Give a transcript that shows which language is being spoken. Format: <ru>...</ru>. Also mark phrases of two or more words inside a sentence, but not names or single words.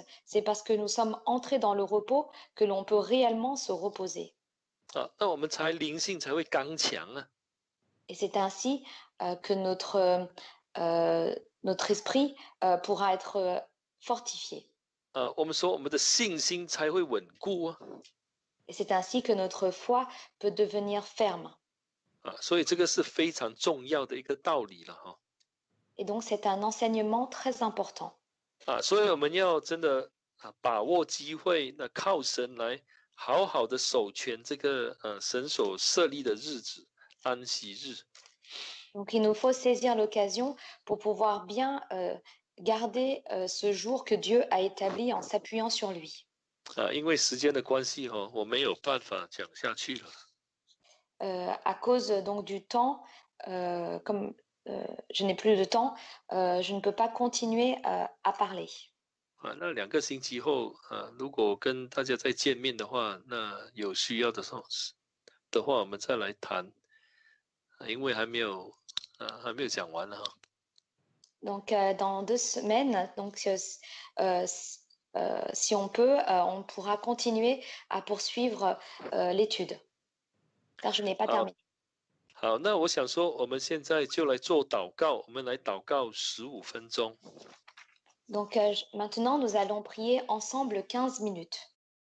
<fr>C'est parce que nous sommes entrés dans le repos que l'on peut réellement se reposer.</fr> <zh>那我们才灵性才会刚强啊。</zh> <fr>Et c'est ainsi que notre esprit pourra être fortifié.</fr> <zh>我们说我们的信心才会稳固啊。</zh> <fr>Et c'est ainsi que notre foi peut devenir ferme.</fr> <zh>所以这个是非常重要的一个道理了哈。</zh> <fr>Et donc, c'est un enseignement très important.</fr> <zh>所以我们要真的把握机会，那靠神来好好的守全这个神所设立的日子，安息日。</zh> <fr>Donc, il nous faut saisir l'occasion pour pouvoir bien garder ce jour que Dieu a établi en s'appuyant sur lui.</fr> <zh>因为时间的关系我没有办法讲下去了。</zh> <fr>À cause donc du temps, comme je n'ai plus de temps, je ne peux pas continuer à parler.</fr> <zh>那2个星期后如果跟大家再见面的话，那有需要的时候的话，我们再来谈，因为还没有讲完哈。</zh> <fr>Donc, dans 2 semaines, donc, si on peut, on pourra continuer à poursuivre l'étude, car je n'ai pas</fr> <zh>好，</zh> <fr>terminé.</fr> <zh>好，那我想说，我们现在就来做祷告，我们来祷告15分钟。</zh> <fr>Donc, maintenant, nous allons prier ensemble 15 minutes.</fr>